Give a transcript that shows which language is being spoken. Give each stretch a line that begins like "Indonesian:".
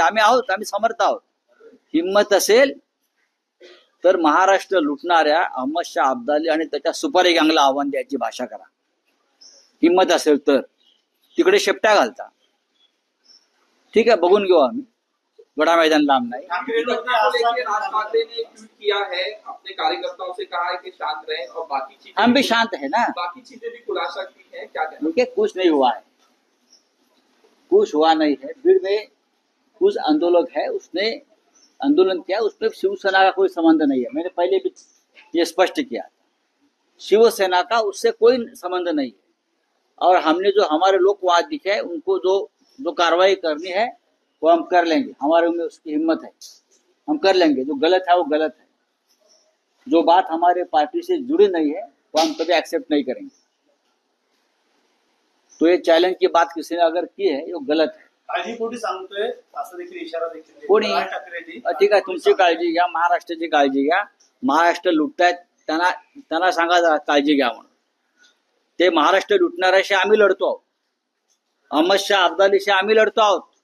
Marathi: आम्ही आहोत, आम्ही समर्थ आहोत. हिंमत असेल तर महाराष्ट्र लुटणाऱ्या अहमद शाह अब्दाली आणि त्याच्या सुपारी गँगला आव्हान द्यायची भाषा करा. हिंमत असेल तर तिकडे शेपट्या घालता. ठीक आहे, बघून घेऊ आम्ही,
Hindi: बड़ा मैदान लांब नहीं. राज ठाकरे ने ट्वीट किया है, अपने कार्यकर्ताओं से कहा है कि शांत रहे, और बाकी चीजें हम भी शांत है ना, बाकी चीजें भी खुलासा की है. क्या कहना? क्योंकि कुछ नहीं हुआ है, कुछ हुआ नहीं है. भीड़ में कुछ आंदोलक है, उसने आंदोलन किया, उसमें शिवसेना का कोई संबंध नहीं है. मैंने पहले भी ये स्पष्ट किया, शिवसेना का उससे कोई संबंध नहीं है. और हमने जो हमारे लोग वहां दिखे हैं, उनको जो कार्रवाई करनी है वो हम कर लेंगे. हमारे में उसकी हिम्मत है, हम कर लेंगे. जो गलत है वो गलत है. जो बात हमारे पार्टी से जुड़ी नहीं है वो हम कभी एक्सेप्ट नहीं करेंगे. तो ये चॅलेंज की बात किसी ने अगर की है वो गलत है.
Marathi: काळजीपोटी सांगतोय असं देखील इशारा देखील कोणी? राज ठाकरेंनी. ठीक आहे, तुमची काळजी घ्या, महाराष्ट्राची काळजी घ्या. महाराष्ट्र लुटतायत, त्यांना सांगा जरा काळजी घ्या म्हणून. ते महाराष्ट्र लुटणाऱ्याशी आम्ही लढतो आहोत, अहमद शाह अब्दालीशी आम्ही लढतो आहोत.